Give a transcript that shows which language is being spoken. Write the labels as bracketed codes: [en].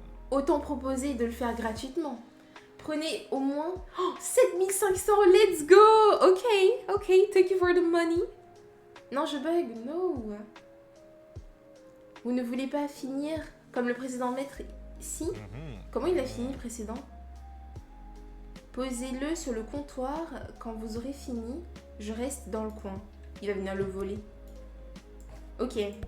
[fr] Autant proposer de le faire gratuitement. Prenez au moins 7500, [en] let's go. Ok, ok, thank you for the money. [fr] Non, je bug, [en] no. [fr] Vous ne voulez pas finir comme le précédent maître? Si. Comment il a fini le précédent? Posez-le sur le comptoir. Quand vous aurez fini, je reste dans le coin. Il va venir le voler. Ok.